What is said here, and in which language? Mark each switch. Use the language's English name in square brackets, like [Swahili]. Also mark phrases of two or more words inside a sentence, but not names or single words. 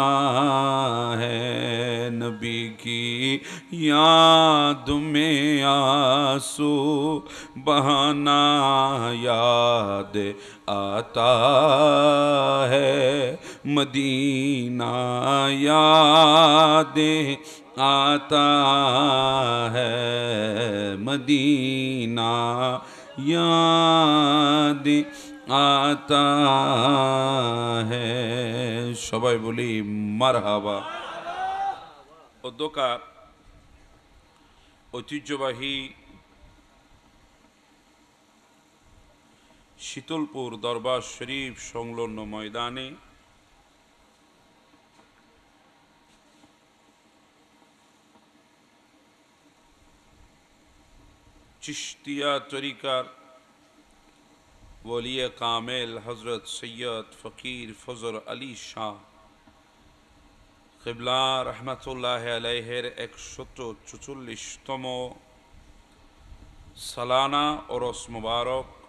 [Urdu] ہے نبی کی یاد میں آنسو بہانا یاد آتا ہے مدینہ یاد آتا ہے مدینہ یاد آتا ہے [Bangla] সবাই বলি মারহাবা অধ্যকার ঐতিহ্যবাহী শীতলপুর দরবার শরীফ সংলগ্ন ময়দানে চিশতিয়া তরিকার ওলিয়ে কামেল হজরত সৈয়দ ফকির ফজর আলী শাহ কিবলা রহমতুল্লাহ আলাইহের 144তম সালানা ওরস মুবারক